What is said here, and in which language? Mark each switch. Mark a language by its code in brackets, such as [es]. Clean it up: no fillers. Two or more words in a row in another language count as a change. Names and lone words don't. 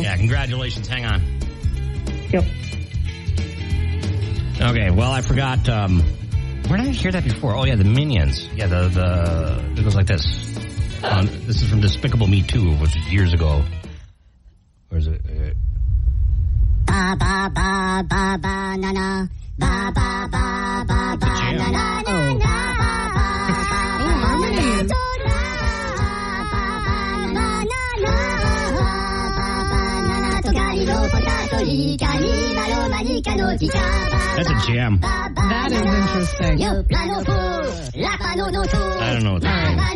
[en] Yeah, congratulations. Hang on. Yep. Okay, well, I forgot. Where did I hear that before? Oh, yeah, the Minions. Yeah, it goes like this. This is from Despicable Me 2, which was years ago. Where is it? Ba ba ba ba ba na na ba ba ba ba ba na na na That's a jam. That is interesting. I don't know what that